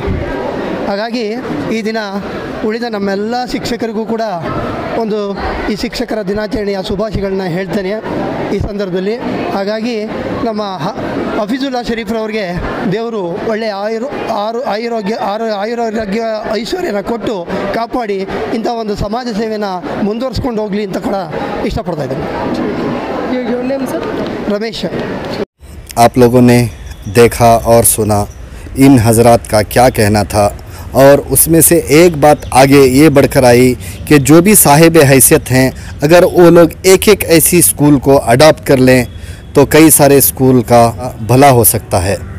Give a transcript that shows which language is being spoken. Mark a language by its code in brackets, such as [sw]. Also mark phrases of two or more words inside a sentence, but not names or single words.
[kn] ಹಾಗಾಗಿ ಈ ದಿನ ಉಳಿದ ನಮ್ಮೆಲ್ಲ ಶಿಕ್ಷಕರಿಗೂ ಕೂಡ ಒಂದು ಈ ಶಿಕ್ಷಕರ ದಿನಾಚರಣೆಯ ಶುಭಾಶಯಗಳನ್ನ ಹೇಳ್ತೇನೆ ಈ ಸಂದರ್ಭದಲ್ಲಿ. ಹಾಗಾಗಿ ನಮ್ಮ ಹಫೀಜುಲ್ಲಾ ಶರೀಫ್ರವ್ರಿಗೆ ದೇವರು ಒಳ್ಳೆಯ ಆಯುರಾರೋಗ್ಯ ಐಶ್ವರ್ಯನ ಕೊಟ್ಟು ಕಾಪಾಡಿ ಇಂಥ ಒಂದು ಸಮಾಜ ಸೇವೆನ ಮುಂದುವರಿಸ್ಕೊಂಡು ಹೋಗಲಿ ಅಂತ ಕೂಡ ಇಷ್ಟಪಡ್ತಾ ಇದ್ದೀನಿ. [hi] रमेश। आप लोगों ने देखा और सुना इन हजरात का क्या कहना था, और उसमें से एक बात आगे ये बढ़कर आई कि जो भी साहिब हैसियत हैं, अगर वो लोग एक एक ऐसी स्कूल को अडॉप्ट कर लें तो कई सारे स्कूल का भला हो सकता है।